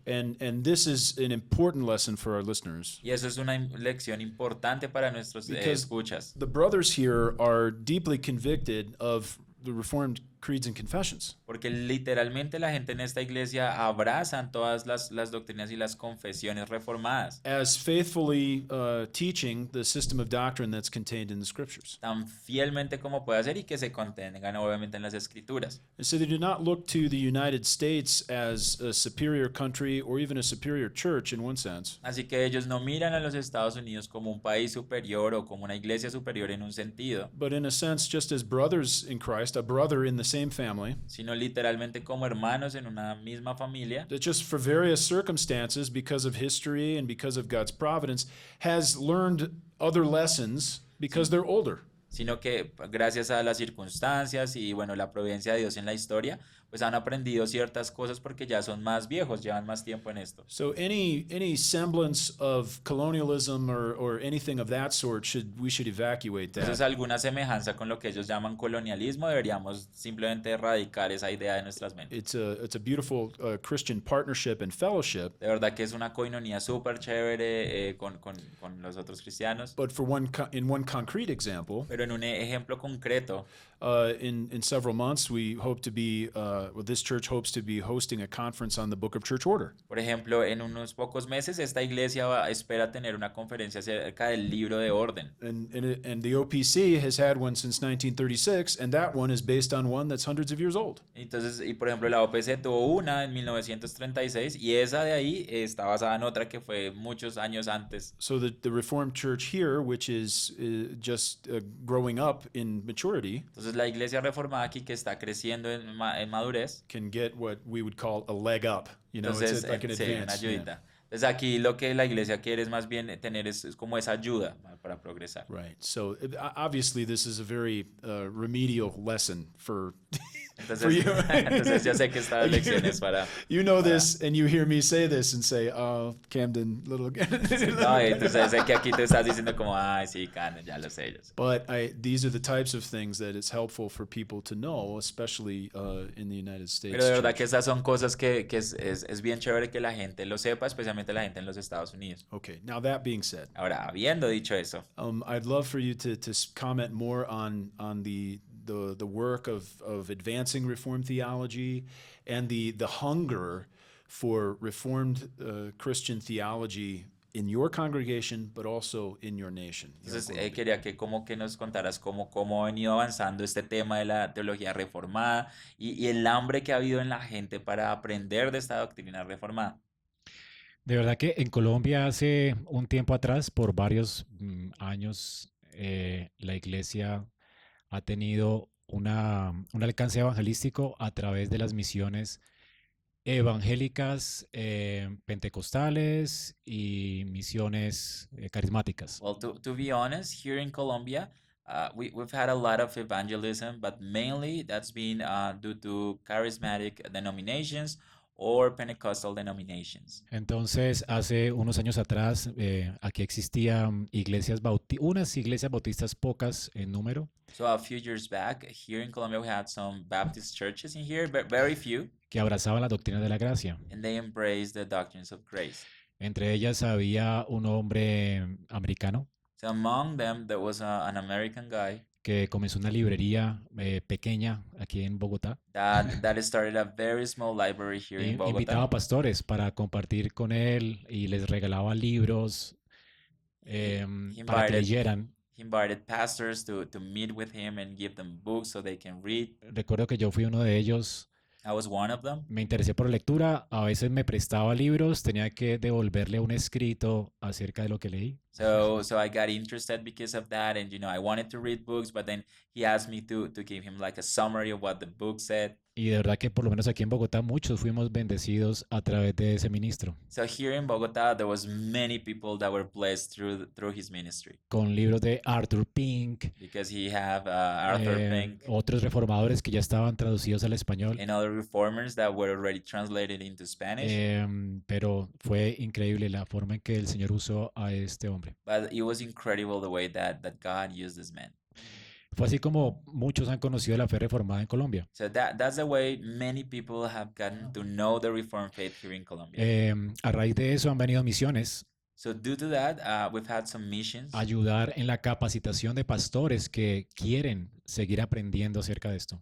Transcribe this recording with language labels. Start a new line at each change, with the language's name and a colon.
English: And this is an important lesson for our listeners.
Spanish: Y eso es una lección importante para nuestros escuchas.
English: The brothers here are deeply convicted of the Reformed creeds and confessions.
Spanish: Porque literalmente la gente en esta iglesia abrazan todas las doctrinas y las confesiones reformadas,
English: As faithfully teaching the system of doctrine that's contained in the scriptures.
Spanish: tan fielmente como puede ser y que se contengan obviamente en las escrituras.
English: And so they do not look to the United States as a superior country or even a superior church in one sense,
Spanish: Así que ellos no miran a los Estados Unidos como un país superior o como una iglesia superior en un sentido,
English: but in a sense just as brothers in Christ, a brother in the same family,
Spanish: sino literalmente como hermanos en una misma familia,
English: that just for various circumstances, because of history and because of God's providence, has learned other lessons because they're older.
Spanish: sino que gracias a las circunstancias y bueno, la providencia de Dios en la historia, pues han aprendido ciertas cosas porque ya son más viejos, llevan más tiempo en esto.
English: So any semblance of colonialism or anything of that sort we should evacuate
Spanish: Entonces,
English: that.
Spanish: alguna semejanza con lo que ellos llaman colonialismo, deberíamos simplemente erradicar esa idea de nuestras mentes.
English: It's a beautiful Christian partnership and fellowship.
Spanish: De verdad que es una coinonía súper chévere con los otros cristianos.
English: But for in one concrete example,
Spanish: Pero en un ejemplo concreto,
English: in several months, we hope to be, this church hopes to be hosting a conference on the Book of Church Order.
Spanish: por ejemplo, en unos pocos meses, esta iglesia espera tener una conferencia acerca del libro de orden.
English: And the OPC has had one since 1936, and that one is based on one that's hundreds of years old.
Spanish: Entonces, y por ejemplo, la OPC tuvo una en 1936 y esa de ahí está basada en otra que fue muchos años antes.
English: So the Reformed Church here, which is just growing up in maturity,
Spanish: Entonces, la iglesia reformada aquí que está creciendo en madurez,
English: can get what we would call a leg up. You know,
Spanish: entonces,
English: it's like an
Spanish: sí, una
English: advance.
Spanish: ayudita. Entonces, aquí lo que la iglesia quiere es más bien tener es como esa ayuda para progresar.
English: Right. So obviously, this is a very remedial lesson for
Spanish: Entonces,
English: for you.
Spanish: entonces yo sé que esta lección es para...
English: You know this, and you hear me say this and say, "Oh, Camden, little."
Spanish: No, entonces sé que aquí te estás diciendo como, ay, sí, Camden, ya lo sé ellos.
English: But these are the types of things that it's helpful for people to know, especially in the United States.
Spanish: Pero de verdad
English: church.
Spanish: que estas son cosas que es bien chévere que la gente lo sepa, especialmente la gente en los Estados Unidos.
English: Okay. Now that being said,
Spanish: Ahora, habiendo dicho eso,
English: I'd love for you to comment more on the work of advancing Reformed theology and the hunger for Reformed Christian theology in your congregation, but also in your nation.
Spanish: entonces quería que como que nos contaras cómo ha venido avanzando este tema de la teología reformada y el hambre que ha habido en la gente para aprender de esta doctrina reformada. De verdad que en Colombia hace un tiempo atrás, por varios años, la iglesia ha tenido un alcance evangelístico a través de las misiones evangélicas, pentecostales y misiones carismáticas.
English: Well, to be honest, here in Colombia, we've had a lot of evangelism, but mainly that's been due to charismatic denominations or Pentecostal denominations.
Spanish: Entonces, hace unos años atrás, aquí existían unas iglesias bautistas pocas en número,
English: So a few years back, here in Colombia, we had some Baptist churches in here, but very few,
Spanish: que abrazaban la doctrina de la gracia.
English: and they embraced the doctrines of grace.
Spanish: Entre ellas había un hombre americano
English: So among them, there was an American guy
Spanish: que comenzó una librería pequeña aquí en Bogotá.
English: that started a very small library here in
Spanish: Invitaba a
English: Bogotá.
Spanish: pastores para compartir con él y les regalaba libros
English: He
Spanish: para que
English: invited
Spanish: leyeran.
English: he invited pastors to meet with him and give them books so they can read.
Spanish: Recuerdo que yo fui uno de ellos.
English: I was one of them.
Spanish: Me interesé por la lectura, a veces me prestaba libros, tenía que devolverle un escrito acerca de lo que leí.
English: So I got interested because of that, and I wanted to read books, but then he asked me to give him like a summary of what the book said.
Spanish: Y de verdad que por lo menos aquí en Bogotá muchos fuimos bendecidos a través de ese ministro,
English: So here in Bogotá, there was many people that were blessed through his ministry
Spanish: con libros de Arthur Pink,
English: because he have Arthur Pink
Spanish: otros reformadores que ya estaban traducidos al español.
English: and other reformers that were already translated into Spanish.
Spanish: Pero fue increíble la forma en que el Señor usó a este hombre.
English: But it was incredible the way that God used this man.
Spanish: Fue así como muchos han conocido la fe reformada en Colombia.
English: So that's the way many people have gotten to know the Reformed faith here in Colombia.
Spanish: A raíz de eso han venido misiones
English: So due to that, we've had some missions
Spanish: a ayudar en la capacitación de pastores que quieren seguir aprendiendo acerca de esto.